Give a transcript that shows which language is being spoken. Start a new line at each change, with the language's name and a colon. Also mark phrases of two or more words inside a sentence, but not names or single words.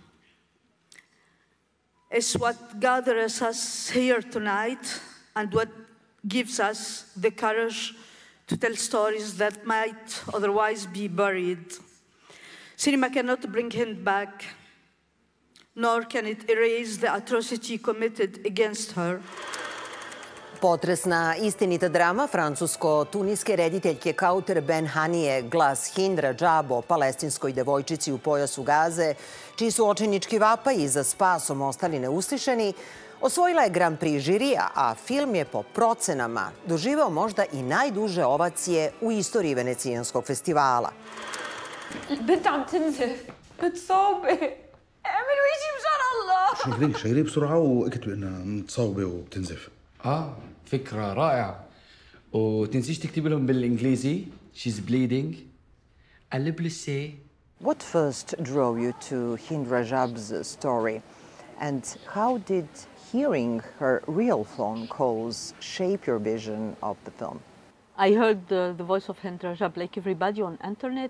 English: It's what gathers us here tonight and what gives us the courage to tell stories that might otherwise be buried. Cinema cannot bring Hind back, nor can it erase the atrocity committed against her.
Serbian: Potresna istinita drama francusko-tunijske rediteljke Kauter Ben Hanije, glas Hind Rajab o palestinskoj devojčici u pojasu Gaze, čiji su očajnički vapaji za spasom ostali neuslišeni, osvojila je Grand Prix žirija, a film je po procenama doživeo možda i najduže ovacije u istoriji Venecijanskog festivala.
Arabic: البنت عم تنزف متصوبة اعملوا شيء مشان الله شغلي بسرعة واكتبوا انها متصوبة وبتنزف. فكرة رائعة وتنسيش تكتب لهم بالإنجليزي
English: she's bleeding. What first drove you to Hind Rajab's story, and how did hearing her real phone calls shape your vision of the film? I heard the voice of Hind Rajab like everybody on internet.